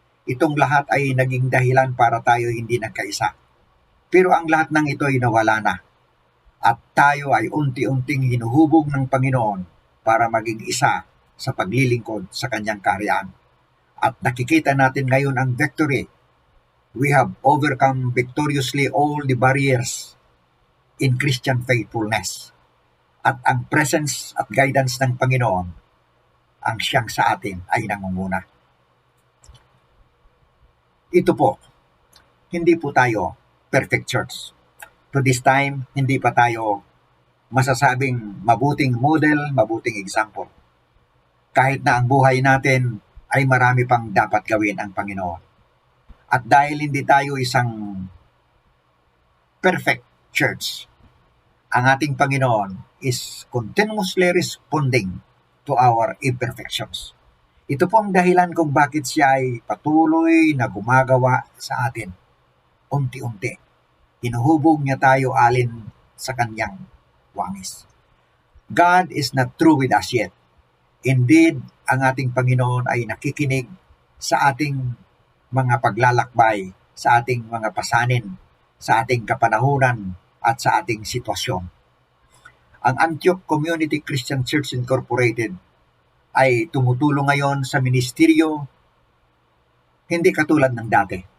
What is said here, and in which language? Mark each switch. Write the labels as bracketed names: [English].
[Filipino] Itong lahat ay naging dahilan para tayo hindi nagkaisa. Pero ang lahat ng ito ay nawala na. At tayo ay unti-unting hinuhubog ng Panginoon para maging isa sa paglilingkod sa Kanyang karyaan. At nakikita natin ngayon ang victory. [English] We have overcome victoriously all the barriers in Christian faithfulness. [Filipino] At ang presence at guidance ng Panginoon ang siyang sa atin ay nangunguna. Ito po, hindi po tayo perfect church. [English] To this time, [Filipino] hindi pa tayo masasabing mabuting model, mabuting example. Kahit na ang buhay natin ay marami pang dapat gawin ang Panginoon. At dahil hindi tayo isang perfect church, ang ating Panginoon [English] is continuously responding to our imperfections. [Filipino] Ito po ang dahilan kung bakit siya ay patuloy na gumagawa sa atin. Unti-unti. Hinuhubog niya tayo alin sa kanyang wangis. [English] God is not through with us yet. [Filipino] Indeed, ang ating Panginoon ay nakikinig sa ating mga paglalakbay, sa ating mga pasanin, sa ating kapanahunan, at sa ating sitwasyon. Ang Antioch Community Christian Church Incorporated ay tumutulong ngayon sa ministeryo, hindi katulad ng dati.